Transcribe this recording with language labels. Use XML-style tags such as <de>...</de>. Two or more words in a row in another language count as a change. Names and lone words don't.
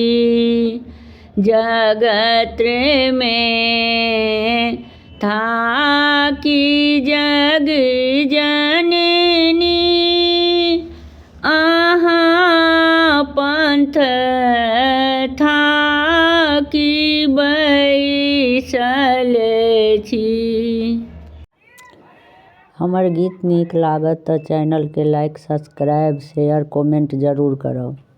<mai>जगत में थाकी जग जननी आहा पंथ थाकी बैसल छी। हमर गीत नीक लागत तऽ चैनल के लाइक, सब्सक्राइब, शेयर, कमेंट जरूर करब।</mai>